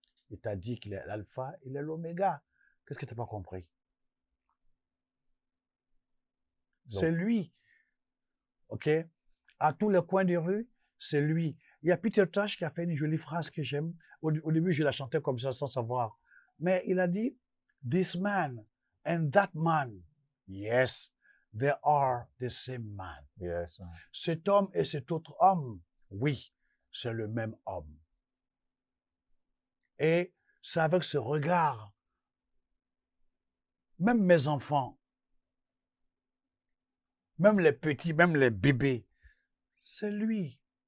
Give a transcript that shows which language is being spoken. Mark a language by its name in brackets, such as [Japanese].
[French] Il t'a dit qu'il est l'alpha, il est l'oméga. Qu'est-ce que tu n'as pas compris? C'est lui. OK? À tous les coins de rue, c'est lui. Il y a Peter Tosh qui a fait une jolie phrase que j'aime. Au début, je la chantais comme ça sans savoir. Mais il a dit, [English] this man and that man, yes, they are the same man. Yes, man. [French] Cet homme et cet autre homme, oui, c'est le même homme. Et c'est avec ce regard, même mes enfants, même les petits, même les bébés, c'est lui.